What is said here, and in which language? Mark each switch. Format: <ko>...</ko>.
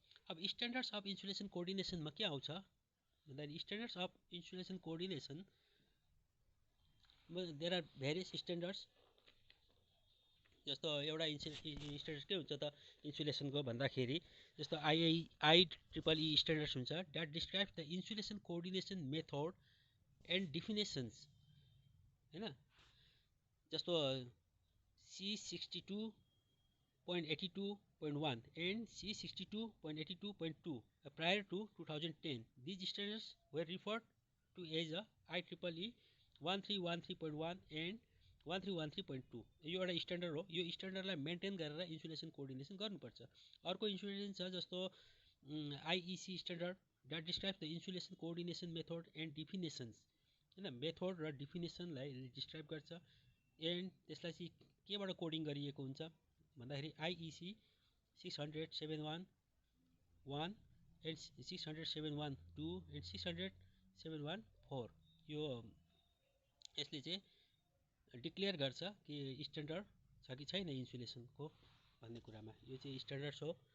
<ne>अब standards of insulation कोअर्डिनेसनमा के आउँछ भन्दाखेरि standards of insulation coordination</ne> <en>There are various standards.</en> <ne>जस्तो एउटा स्ट्यान्डर्ड के हुन्छ त इन्सुलेसनको भन्दाखेरि जस्तो IEEE स्ट्यान्डर्ड्स हुन्छ,</ne> <en>that describes the insulation coordination method and definitions</en> <ne>हैन।</ne> <en>जस्तो C62.82.1 and C62.82.2 prior to 2010. These standards were referred to as IEEE 1313.1 and 1313.2.</en> <ne>यो एउटा स्ट्यान्डर्ड हो। यो स्ट्यान्डर्डलाई मेन्टेन गरेर इन्सुलेसन कोअर्डिनेसन गर्नुपर्छ। अर्को इन्सुलेसन छ जस्तो IEC standard</ne> <en>that describes the insulation coordination method and definitions</en> <ne>हैन। मेथड र डिफिनेसनलाई डिस्क्राइब गर्छ। एन्ड त्यसलाई चाहिँ केबाट कोडिङ गरिएको हुन्छ भन्दाखेरि IEC 600.711 एन्ड 600.712 एन्ड 600.714 यो यसले चाहिँ डिक्लेयर गर्छ कि स्ट्यान्डर्ड छ कि छैन इन्सुलेसनको भन्ने कुरामा। यो चाहिँ स्ट्यान्डर्ड्स हो।</ne>